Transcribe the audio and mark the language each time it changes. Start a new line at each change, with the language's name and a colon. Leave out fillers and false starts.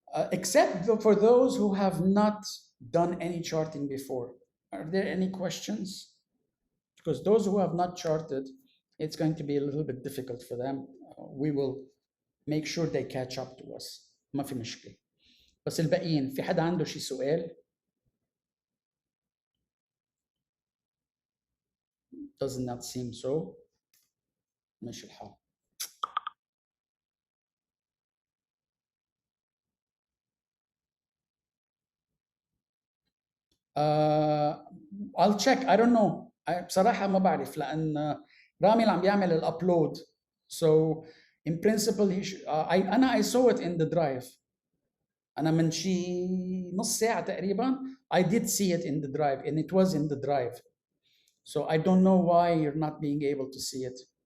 English: Except for those who have not done any charting before. Are there any questions? Because those who have not charted, it's going to be a little bit difficult for them. We will make sure they catch up to us.
Arabic: ما في مشكلة. بس الباقيين في حدا عنده شي سؤال؟
English: Does not seem so.
Arabic: ماشي الحال.
English: I'll check. I don't know.
Arabic: بصراحة ما بعرف لأن رامي اللي عم بيعمل الأبلود.
English: So in principle I saw it in the drive.
Arabic: أنا من شي نص ساعة تقريبا
English: I did see it in the drive and it was in the drive. So I don't know why you're not being able to see it.